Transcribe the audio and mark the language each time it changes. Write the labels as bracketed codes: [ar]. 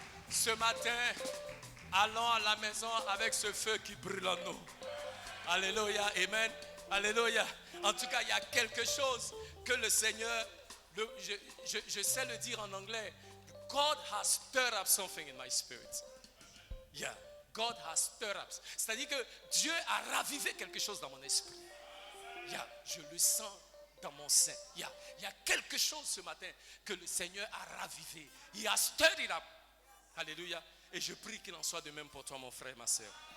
[fr] Ce matin, allons à la maison avec ce feu qui brûle en nous. Alléluia, amen. Alléluia. En tout cas, il y a quelque chose que le Seigneur, je sais le dire en anglais. [en] God has stirred up something in my spirit. Yeah, God has stirred up. [fr] C'est-à-dire que Dieu a ravivé quelque chose dans mon esprit. Yeah, je le sens dans mon sein. Il y a quelque chose ce matin que le Seigneur a ravivé. [en] He has stirred it up. [fr] Alléluia. Et je prie qu'il en soit de même pour toi, mon frère, ma soeur.